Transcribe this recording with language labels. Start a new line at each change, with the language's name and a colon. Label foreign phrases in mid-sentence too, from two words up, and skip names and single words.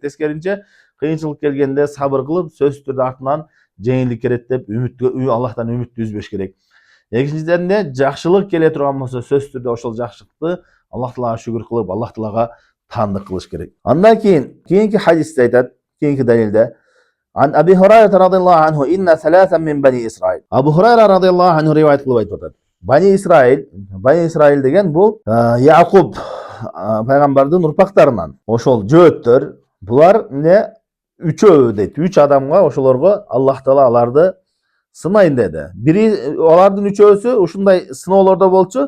Kyrgyz: Тескеринче, кыйынчылык келгенде сабыр кылып, сөзсүз түрдө артынан жеңилдик керет деп Аллахтан үмүттү үзбөш керек. Экинчиден, жакшылык келе турган болсо, сөзсүз түрдө ошол жакшылыкты Аллах Таалага шүгүр кылып, Аллах Таалага таандык кылыш керек. Андан кийинки хадисте айтат, кийинки далилде
Arabic: عن أبي هريرة رضي الله عنه إن ثلاثة من بني إسرائيل.
Kyrgyz: Абу Хурайра
Arabic: رضي الله عنه
Kyrgyz: риваят кылып айтып атат. Бани Исраил деген бул Якуб пайгамбардын урпактарынан. Ошол жөөттөр, булар эмне? Үчөө дейт. 3 адамга, ошолорго Аллах Таала аларды сынайын деди. Бири алардын үчөөсү ушундай сыноолордо болчу.